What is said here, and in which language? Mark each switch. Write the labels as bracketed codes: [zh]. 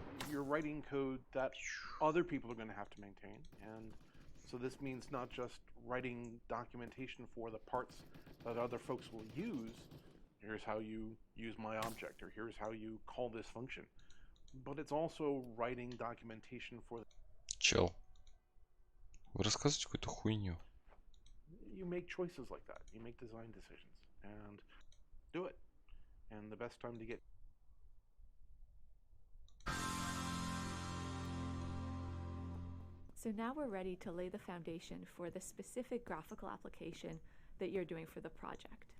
[en] You're writing code that other people are going to have to maintain, and so this means not just writing documentation for the parts that other folks will use. Here's how you use my object, or here's how you call this function. but it's also writing documentation for. [ru] Чел, вы рассказываете какую-то хуйню. [en] You make choices like that. You make design decisions and do it. And the best time to get. So now we're ready to lay the foundation for the specific graphical application that you're doing for the project.